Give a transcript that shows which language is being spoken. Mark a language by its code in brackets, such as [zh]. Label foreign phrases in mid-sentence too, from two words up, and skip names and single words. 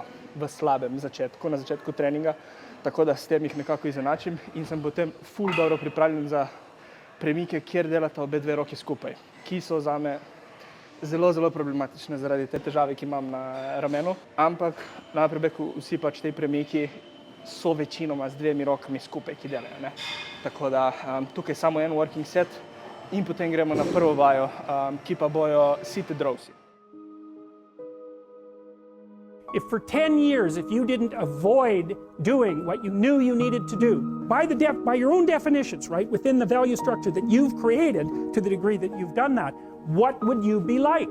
[sl] v slabem začetku, na začetku treninga, tako da s tem jih nekako izenačim in sem potem ful dobro pripravljen za premike, kjer delata obe dve roki skupaj, ki so zame zelo problematične zaradi te težave, ki imam na ramenu, ampak na [en] upper backu [sl] vsi pač te premiki so večinoma z dvemi rokami skupaj, ki delajo, ne. Tako da tukaj samo en [en] working set [sl] in potem gremo na prvo vajo, ki pa bojo [en] seated rowsi. If for 10 years, if you didn't avoid doing what you knew you needed to do, by your own definitions, right, within the value structure that you've created, to the degree that you've done that, what would you be like?